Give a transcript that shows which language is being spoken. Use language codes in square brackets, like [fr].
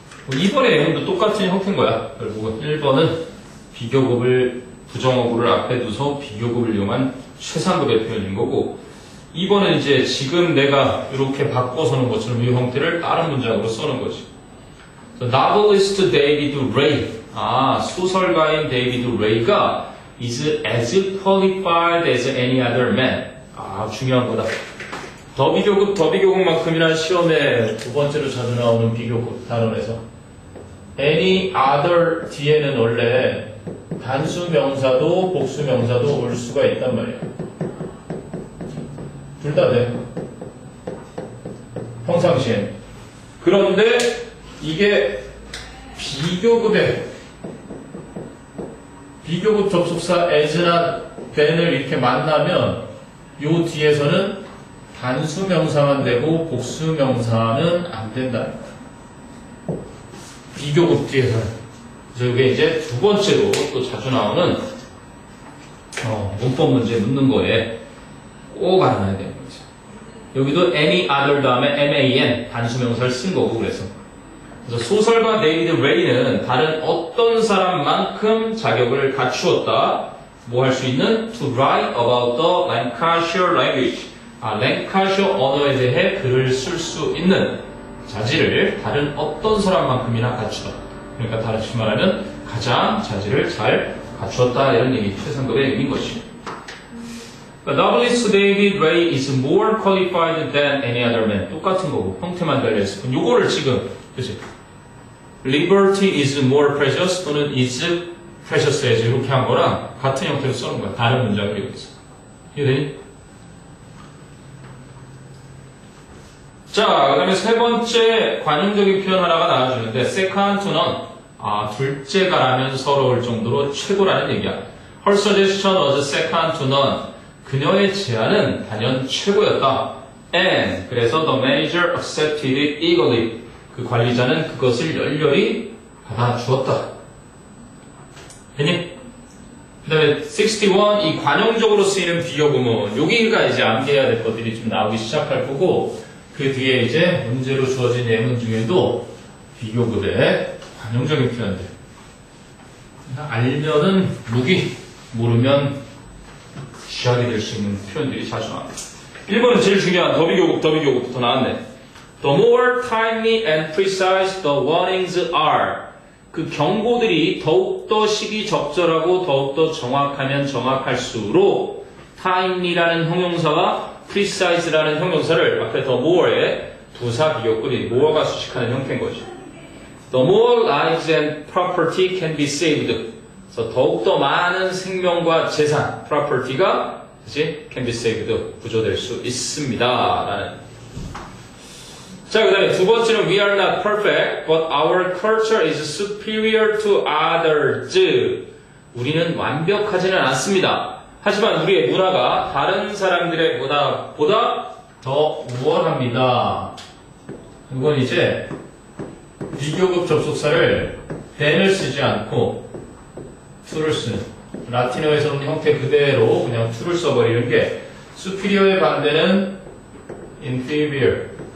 [ko] 2번의 내용도 똑같은 형태인 거야. 결국은 1번은 비교급을 부정어구를 앞에 두서 비교급을 이용한 최상급의 표현인 거고 2번은 이제 지금 내가 이렇게 바꿔서 놓은 것처럼 이 형태를 다른 문장으로 써는 거지. [en] Novelist David Ray, [ko] 소설가인 데이비드 레이가 [en] is as qualified as any other man. [ko] 중요한 거다. 더비교급만큼이나 시험에 두 번째로 자주 나오는 비교급 단원에서 any other 뒤에는 원래 단수 명사도 복수 명사도 올 수가 있단 말이야. 둘 다 돼. 평상시엔. 그런데 이게 비교급 접속사 as나 then을 이렇게 만나면 요 뒤에서는 단수 명사만 되고 복수 명사는 안 된다. 비교급 뒤에서는. 그래서 이게 이제 두 번째로 또 자주 나오는 문법 문제 묻는 거에 꼭 알아놔야 되는 거죠. 여기도 any other 다음에 man 단수 명사를 쓴 거고 그래서 소설가 데이비드 레이는 다른 어떤 사람만큼 자격을 갖추었다. 뭐 할 수 있는 [en] to write about the Lancashire language. [ko] 랭카셔 언어에 대해 글을 쓸 수 있는 자질을 다른 어떤 사람만큼이나 갖추다. 그러니까 다시 말하면 가장 자질을 잘 갖추었다 이런 얘기, 최상급의 얘기인 것이죠. [en] Novelist David Ray is more qualified than any other man. [ko] 똑같은 거고 형태만 달려있을 뿐. 요거를 지금 그치? [en] Liberty is more precious [ko] 또는 [en] is precious as [ko] 이렇게 한 거랑 같은 형태로 써는 거야. 다른 문장을 여기서. 이해되니? 자, 그 다음에 세 번째 관용적인 표현 하나가 나와주는데 second to none. 둘째가라면 서러울 정도로 최고라는 얘기야. [en] Her suggestion was second to none. [ko] 그녀의 제안은 단연 최고였다. [en] And [ko] 그래서 [en] the manager accepted it eagerly. [ko] 그 관리자는 그것을 열렬히 받아주었다. 됐니? 그 다음에 61, 이 관용적으로 쓰이는 비교구문. 여기가 이제 암기해야 될 것들이 좀 나오기 시작할 거고, 그 뒤에 이제 문제로 주어진 예문 중에도 비교급의 관용적인 표현들. 알면은 무기, 모르면 쥐약이 될 수 있는 표현들이 자주 나옵니다. 1번은 제일 중요한 더비교급부터 나왔네. [en] The more timely and precise the warnings are. [ko] 그 경고들이 더욱더 시기적절하고 더욱더 정확하면 정확할수록 timely라는 형용사와 precise라는 형용사를 앞에 the more에 부사 비교급이 more가 수식하는 형태인 거죠. [en] The more lives and property can be saved. [ko] 그래서 더욱더 많은 생명과 재산, property가 그치? [en] can be saved, [ko] 구조될 수 있습니다. 라는. 자, 그 다음에 두 번째는 [en] we are not perfect, but our culture is superior to others. [ko] 우리는 완벽하지는 않습니다. 하지만 우리의 문화가 다른 사람들의 문화보다 더 우월합니다. 이건 이제 비교급 접속사를 then을 쓰지 않고 to를 쓰는 라틴어에서 온 형태 그대로 그냥 to를 써버리는 게 superior의 반대는 inferior.